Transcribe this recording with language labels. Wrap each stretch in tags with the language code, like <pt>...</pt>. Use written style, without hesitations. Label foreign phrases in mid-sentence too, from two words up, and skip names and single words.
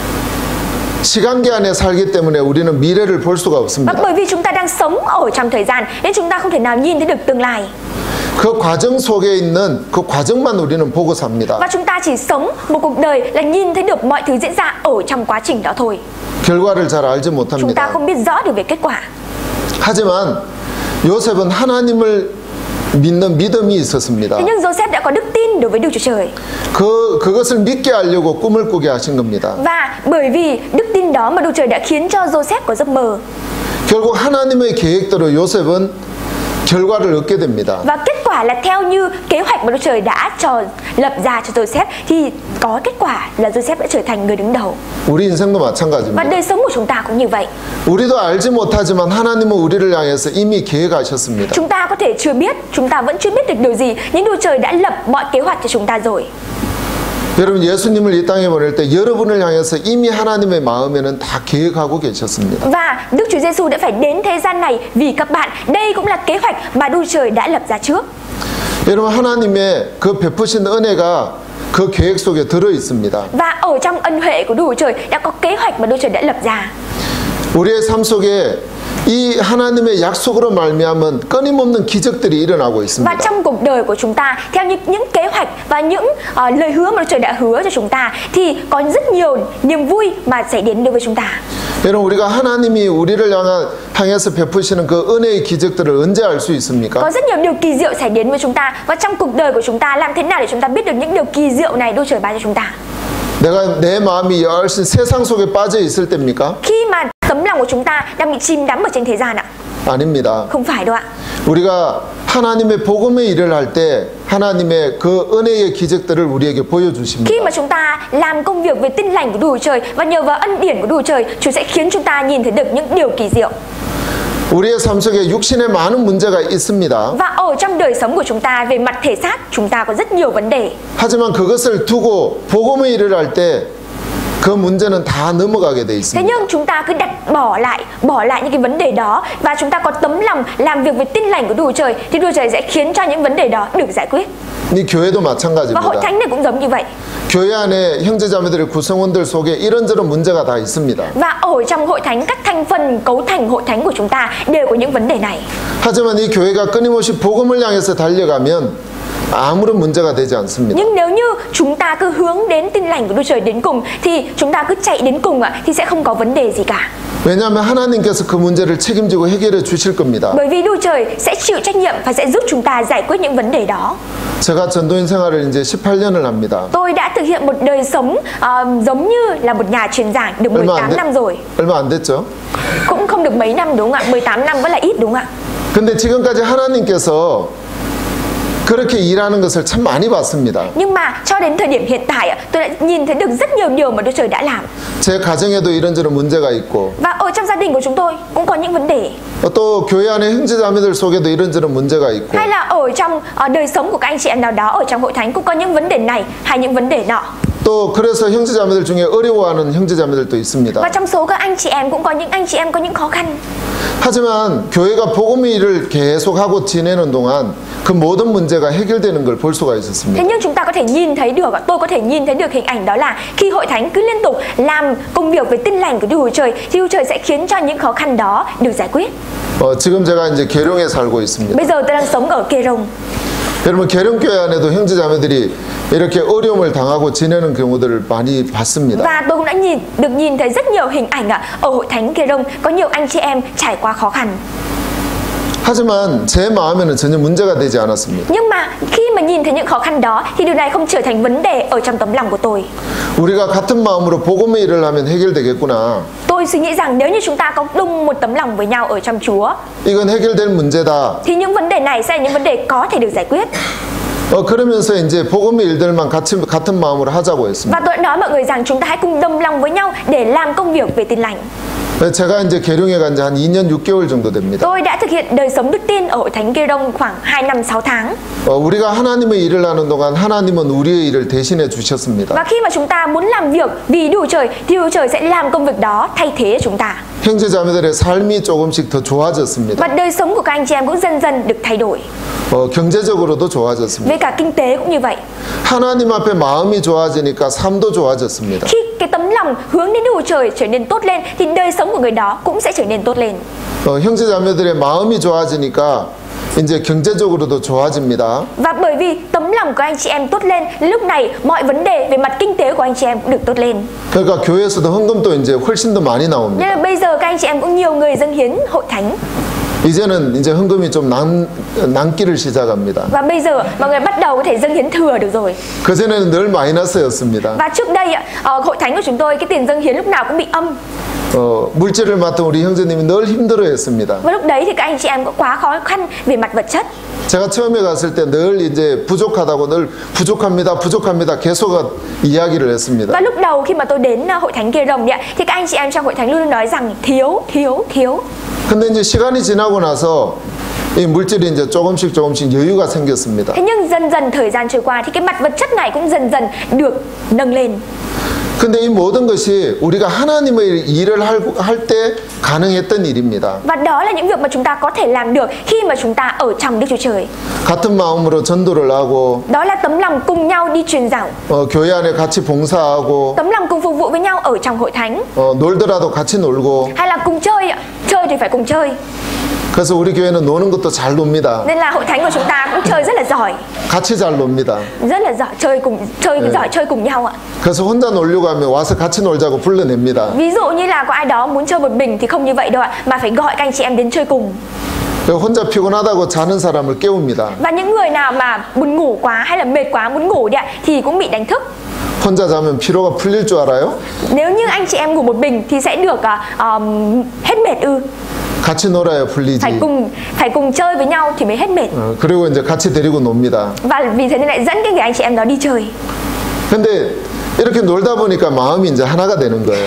<ko>시간계 안에 살기 때문에 우리는 미래를 볼 수가</ko> <vi>Và</vi> <ko>없습니다.</ko> <vi>bởi vì chúng ta đang sống ở trong thời gian nên chúng ta không thể nào nhìn thấy được tương lai.</vi> <ko>그 과정 속에 있는 그 과정만 우리는 보고 삽니다.</ko> <vi>Và chúng ta chỉ sống một cuộc đời là nhìn thấy được mọi thứ diễn ra ở trong quá trình đó thôi.</vi> <ko>결과를 잘 알지</ko> <vi>Chúng ta</vi> <ko>못합니다.</ko> <vi>không biết rõ được về kết quả.</vi> <ko>하지만 요셉은 하나님을 믿는 믿음이 있었습니다.</ko> <vi>Thế nhưng Joseph đã có đức tin đối với Đức Chúa Trời.</vi> <ko>그것을 믿게 하려고 꿈을 꾸게 하신 겁니다.</ko> <vi>Và bởi vì đức tin đó mà Đức Trời đã khiến cho Joseph có giấc mơ.</vi> <ko>결국 하나님의 계획대로 요셉은 결과를 얻게 됩니다.</ko> <vi>Và kết quả là theo như kế hoạch mà Đức Trời đã lập ra cho Joseph thì có kết quả là Joseph đã trở thành người đứng đầu.</vi> <ko>우리 인생도</ko> <vi>Và</vi> <ko>마찬가지입니다.</ko> <vi>đời sống của chúng ta cũng như vậy.</vi> <ko>우리도 알지 못하지만 하나님은 우리를 향해서 이미 계획하셨습니다.</ko> <vi>Chúng ta có thể chưa biết, chúng ta vẫn chưa biết được điều gì, nhưng Đức Trời đã lập mọi kế hoạch cho chúng ta rồi.</vi> <ko>여러분, 예수님을 이 땅에 보낼 때 여러분을 향해서 이미 하나님의 마음에는 다 계획하고 계셨습니다.</ko> <vi>Và Đức Chúa Giêsu đã phải đến thế gian này vì các bạn. Đây cũng là kế hoạch mà Đức Trời đã lập ra trước.</vi> <ko>여러분, 하나님의 그 베푸신 은혜가 그 계획 속에 들어 있습니다.</ko> <vi>Và ở trong ân huệ của Đức Trời đã có kế hoạch mà Đức Trời đã lập ra.</vi> <ko>우리의 삶 속에 이 하나님의 약속으로 말미암은 끊임없는 기적들이 일어나고</ko> <vi>Và</vi> <ko>있습니다.</ko> <vi>trong cuộc đời của chúng ta, theo những kế hoạch và những lời hứa mà Đức Trời đã hứa cho chúng ta, thì có rất nhiều niềm vui mà sẽ đến đối với chúng ta.</vi> <ko>여러분, 우리가 하나님이 우리를 향해서 베푸시는 그 은혜의 기적들을 언제 알 수 있습니까?</ko> <vi>Có rất nhiều điều kỳ diệu xảy đến với chúng ta. Và trong cuộc đời của chúng ta, làm thế nào để chúng ta biết được những điều kỳ diệu này Đức Trời ban cho chúng ta?</vi> <ko>내 마음이 열심 세상 속에 빠져 있을 때입니까?</ko> <vi>Khi mà tấm lòng của chúng ta đang bị chìm đắm ở trên thế gian ạ?</vi> <ko>아닙니다.</ko> <vi>Không phải đâu ạ.</vi> <ko>우리가 하나님의 복음의 일을 할 때 하나님의 그 은혜의 기적들을 우리에게 보여주십니다.</ko> <vi>Khi mà chúng ta làm công việc về tin lành của Đức Trời và nhờ vào ân điển của Đức Trời, Chúa sẽ khiến chúng ta nhìn thấy được những điều kỳ diệu.</vi> <ko>우리의 삶 속에 육신에 많은 문제가 있습니다.</ko> <vi>Và ở trong đời sống của chúng ta về mặt thể xác, chúng ta có rất nhiều vấn đề.</vi> <ko>하지만 그것을 두고 복음의 일을 할 때 그 문제는 다 넘어가게 돼</ko> <vi>Thế</vi> <ko>있습니다.</ko> <vi>nhưng chúng ta cứ bỏ lại những cái vấn đề đó và chúng ta có tấm lòng làm việc với tin lành của Đức Trời thì Đức Trời sẽ khiến cho những vấn đề đó được giải quyết.</vi> <ko>이 교회도</ko> <vi>Và hội</vi> <ko>마찬가지입니다.</ko> <vi>thánh này cũng giống như vậy.</vi> <ko>교회 안에 형제자매들의 구성원들 속에 이런저런 문제가 다 있습니다.</ko> <vi>Và ở trong hội thánh, các thành phần cấu thành hội thánh của chúng ta đều có những vấn đề này.</vi> <ko>하지만 이 교회가 끊임없이 복음을 향해서 달려가면 아무런 문제가 되지 않습니다.</ko> <vi>Nhưng nếu như chúng ta cứ hướng đến tin lành của Đức Trời đến cùng thì chúng ta cứ chạy đến cùng thì sẽ không có vấn đề gì cả.</vi> <ko>왜냐하면 하나님께서 그 문제를 책임지고 해결해 주실 겁니다.</ko> <vi>Bởi vì Đức Trời sẽ chịu trách nhiệm và sẽ giúp chúng ta giải quyết những vấn đề đó.</vi> <ko>제가 전도인 생활을 이제 18년을 합니다.</ko> <vi>Tôi đã thực hiện một đời sống giống như là một nhà truyền giảng được 18 năm rồi.</vi> <ko>얼마 안 됐죠?</ko> <vi>Cũng không được mấy năm đúng không ạ? 18 năm vẫn là ít đúng không ạ?</vi> <ko>근데 지금까지 하나님께서 그렇게 일하는 것을 참 많이 봤습니다.</ko> <vi>Nhưng mà cho đến thời điểm hiện tại tôi đã nhìn thấy được rất nhiều điều mà Đức Trời đã làm.</vi> <ko>제 가정에도 이런저런 문제가 있고</ko> <vi>Và ở trong gia đình của chúng tôi cũng có những vấn đề.</vi> <ko>또 교회 안에 형제자매들 속에도 이런저런 문제가 있고</ko> <vi>Hay là ở trong đời sống của các anh chị em nào đó ở trong hội thánh cũng có những vấn đề này hay những vấn đề nọ.</vi> <ko>또 그래서 형제자매들 중에 어려워하는 형제자매들도 있습니다.</ko> <vi>Và trong số các anh chị em cũng có những anh chị em có những khó khăn.</vi> <ko>하지만 교회가 복음의 일을 계속하고 지내는 동안 그 모든 문제가 해결되는 걸 볼 수가 있었습니다.</ko> <vi>Thế nhưng chúng ta có thể nhìn thấy được, tôi có thể nhìn thấy được hình ảnh đó là khi hội thánh cứ liên tục làm công việc về tin lành của Đức Chúa Trời, thì Đức Chúa Trời sẽ khiến cho những khó khăn đó được giải quyết.</vi> <ko>지금 제가 이제 계룡에 살고 있습니다.</ko> <vi>Bây giờ tôi đang sống ở Kerong.</vi> <ko>여러분 계룡교회 안에도 형제자매들이 이렇게 어려움을 당하고 지내는 경우들을 많이 봤습니다.</ko> <vi>Và tôi cũng đã được nhìn thấy rất nhiều hình ảnh ở hội thánh Kerong có nhiều anh chị em trải qua khó khăn.</vi> <ko>하지만 제 마음에는 전혀 문제가 되지 않았습니다.</ko> <vi>Nhưng mà khi mà nhìn thấy những khó khăn đó thì điều này không trở thành vấn đề ở trong tấm lòng của tôi.</vi> <ko>우리가 같은 마음으로 복음의 일을 하면 해결되겠구나.</ko> <vi>Tôi suy nghĩ rằng nếu như chúng ta có chung một tấm lòng với nhau ở trong Chúa,</vi> <ko>이건 해결될 문제다.</ko> <vi>thì những vấn đề này sẽ là những vấn đề có thể được giải quyết.</vi> <ko>그러면서 이제 복음의 일들만 같은 마음으로 하자고 했습니다.</ko> <vi>Và tôi đã nói mọi người rằng chúng ta hãy cùng đồng lòng với nhau để làm công việc về tin lành.</vi> <ko>제가 이제 계룡에 간 지 한 2년 6개월 정도 됩니다.</ko> <vi>Tôi đã thực hiện đời sống đức tin ở hội thánh Kerong khoảng 2 năm 6 tháng.</vi> <ko>우리가 하나님의 일을 하는 동안 하나님은 우리의 일을 대신해 주셨습니다.</ko> <vi>Và khi mà chúng ta muốn làm việc vì Đức Chúa Trời thì Đức Chúa Trời sẽ làm công việc đó thay thế chúng ta.</vi> <ko>형제자매들의 삶이 조금씩 더 좋아졌습니다.</ko> <vi>Và đời sống của các anh chị em cũng dần dần được thay đổi.</vi> <ko>경제적으로도 좋아졌습니다.</ko> <vi>Về cả kinh tế cũng như vậy.</vi> <ko>하나님 앞에 마음이 좋아지니까 삶도 좋아졌습니다.</ko> <vi>Khi cái tấm lòng hướng đến Đức Chúa Trời trở nên tốt lên thì đời sống của người đó cũng sẽ trở nên tốt lên.</vi> <ko>형제자매들의 마음이 좋아지니까 이제 경제적으로도 좋아집니다.</ko> <vi>Và bởi vì tấm lòng của anh chị em tốt lên, lúc này mọi vấn đề về mặt kinh tế của anh chị em cũng được tốt lên.</vi> <ko>그러니까 교회에서도 헌금도 이제 훨씬 더 많이 나옵니다.</ko> <vi>Nên là bây giờ các anh chị em cũng nhiều người dâng hiến hội thánh.</vi> <ko>이제는 이제 헌금이 좀 남기를 시작합니다.</ko> <vi>Và bây giờ mọi người bắt đầu có thể dâng hiến thừa được rồi.</vi> <ko>그전에는 늘 마이너스였습니다.</ko> <vi>Và trước đây hội thánh của chúng tôi cái tiền dâng hiến lúc nào cũng bị âm.</vi> <ko>물질을 맡은 우리 형제님이 늘 힘들어했습니다.</ko> <vi>Và lúc đấy thì các anh chị em có quá khó khăn về mặt vật chất.</vi> <ko>제가 처음에 갔을 때 늘 이제 부족하다고 늘 부족합니다 계속 이야기를 했습니다.</ko> <vi>Và lúc đầu khi mà tôi đến hội thánh Kerong thì các anh chị em trong hội thánh luôn nói rằng thiếu.</vi> <ko>근데 이제 시간이 지나고 나서 이 물질이 이제 조금씩 여유가 생겼습니다.</ko> <vi>Thế nhưng dần dần thời gian trôi qua thì cái mặt vật chất này cũng dần dần được nâng lên.</vi> <ko>근데 이 모든 것이 우리가 하나님의 일을 할 때 가능했던 일입니다.</ko> <vi>Và đó là những việc mà chúng ta có thể làm được khi mà chúng ta ở trong Đức Chúa Trời.</vi> <ko>같은 마음으로 전도를 하고</ko> <vi>Đó là tấm lòng cùng nhau đi truyền giáo.</vi> <ko>교회 안에 같이 봉사하고</ko> <vi>Tấm lòng cùng phục vụ với nhau ở trong hội thánh.</vi> <ko>놀더라도 같이 놀고.</ko> <vi>Hay là cùng chơi ạ. Chơi thì phải cùng chơi.</vi> <ko>그래서 우리 교회는 노는 것도 잘 놉니다.</ko> <vi>Nên là hội thánh của chúng ta cũng chơi rất là giỏi.</vi> <ko>같이 잘 놉니다.</ko> <vi>Rất là giỏi, giỏi chơi cùng nhau ạ.</vi> <ko>그래서 혼자 놀려고 하면 와서 같이 놀자고 불러냅니다.</ko> <vi>Ví dụ như là có ai đó muốn chơi một mình thì không như vậy đâu ạ, mà phải gọi các anh chị em đến chơi cùng.</vi> <ko>혼자 피곤하다고 자는 사람을 깨웁니다.</ko> <vi>Và những người nào mà buồn ngủ quá hay là mệt quá muốn ngủ đi ạ thì cũng bị đánh thức.</vi> <ko>혼자 자면 피로가 풀릴 줄 알아요?</ko> <vi>Nếu như anh chị em ngủ một mình thì sẽ được hết mệt ư?</vi> <ko>같이 놀아야 풀리지.</ko> <vi>Phải cùng chơi với nhau thì mới hết mệt.</vi> <ko>그리고 이제 같이 데리고 놉니다.</ko> <vi>Và vì thế nên lại dẫn cái người anh chị em đó đi chơi.</vi> <ko>근데 이렇게 놀다 보니까 마음이 이제 하나가 되는 거예요.</ko>